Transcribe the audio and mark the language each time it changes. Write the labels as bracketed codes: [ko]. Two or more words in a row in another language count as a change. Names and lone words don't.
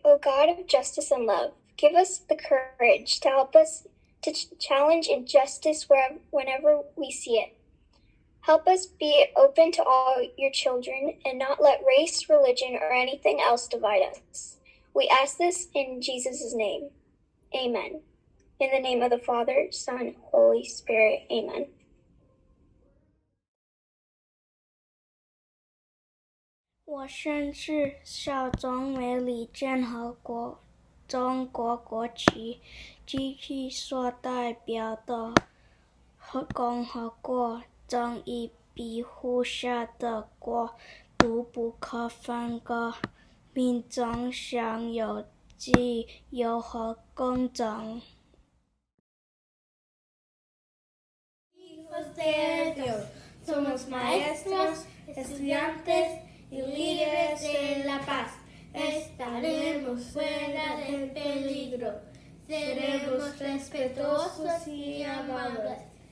[en] O God of justice and love, give us the courage to help us to challenge injustice whenever we see it. Help us be open to all your children and not let race, religion, or anything else divide us. We ask this in Jesus' name. Amen. In the name of the Father, Son, Holy Spirit. Amen. [zh] "我宣誓效忠美利坚合中国国旗及其所代表的共和国，正义庇护下的国度不可分割，民众享有自由和公正。" [es] Hijos de Dios, somos maestros, estudiantes y líderes de la paz. Estaremos fuera del peligro, seremos respetuosos y amables.